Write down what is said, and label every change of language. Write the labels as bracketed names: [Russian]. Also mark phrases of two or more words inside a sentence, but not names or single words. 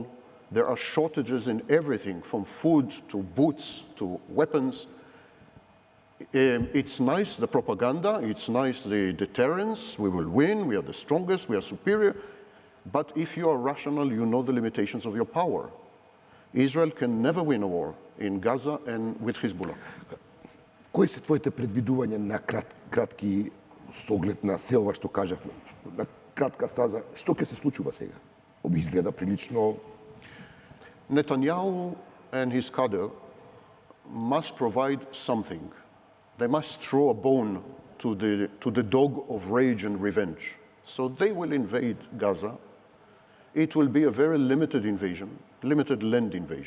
[English] There are shortages in everything, from food to boots to weapons. It's nice, the propaganda, it's nice, the deterrence, we will win, we are the strongest, we are superior. But if you are rational, you know the limitations of your power. Israel can never win a war in Gaza and with Hezbollah. [Macedonian] Кои се твоите предвидувања на кратки со оглед на се ова што кажавме? На кратка стаза, што ќе се случува сега? Изгледа прилично. [English] Netanyahu and his cadre must provide something. They must throw a bone to the dog of rage and revenge. So they will invade Gaza. It will be a very limited invasion, limited land invasion.